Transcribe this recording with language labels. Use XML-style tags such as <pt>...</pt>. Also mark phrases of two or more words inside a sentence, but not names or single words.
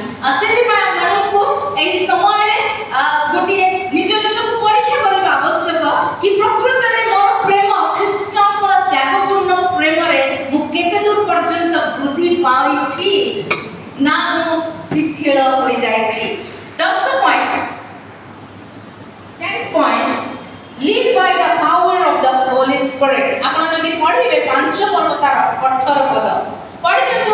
<or>ଆଉ ସେଥିପାଇଁ ଆମମାନଙ୍କୁ ଏହି ସମୟରେ ଗୋଟିଏ ନିଜକୁ ପରୀକ୍ଷା କରିବା ଆବଶ୍ୟକ କି ପ୍ରକୃତରେ ମୋର ପ୍ରେମ ଖ୍ରୀଷ୍ଟଙ୍କର ତ୍ୟାଗପୂର୍ଣ୍ଣ ପ୍ରେମରେ ମୁଁ କେତେ ଦୂର ପର୍ଯ୍ୟନ୍ତ ବୃଦ୍ଧି ପାଇଛି ନା ମୁଁ ଶିଥିଳ ହୋଇଯାଇଛି।</or> <en>10 ପଏଣ୍ଟ 10th ପଏଣ୍ଟ live by the power of the Holy Spirit।</en> <or>ଆପଣ ଯଦି ପଢ଼ିବେ 5 ପର୍ବ ତାର 18 ପଦ ପଢ଼ି ଦିଅନ୍ତୁ।</or>